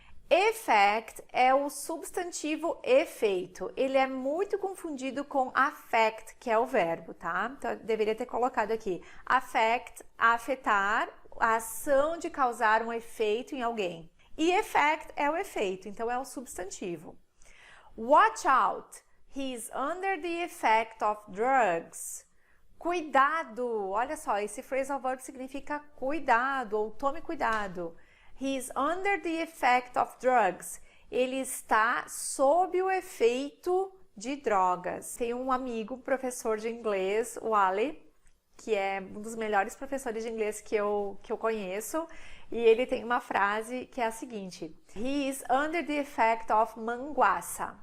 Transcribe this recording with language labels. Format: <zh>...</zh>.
<pt>Effect é o substantivo efeito. Ele é muito confundido com affect, que é o verbo, tá? Então, eu deveria ter colocado aqui. Affect, afetar, a ação de causar um efeito em alguém. E effect é o efeito, então é o substantivo.</pt> <en>Watch out, he's under the effect of drugs.</en> <pt>Cuidado, olha só, esse phrasal verb significa cuidado ou tome cuidado.</pt> <en>He's under the effect of drugs.</en> <pt>Ele está sob o efeito de drogas. Tem um amigo, professor de inglês, o Ali, que é um dos melhores professores de inglês que eu conheço, e ele tem uma frase que é a seguinte:</pt> <en>He is under the effect of manguaça.</en>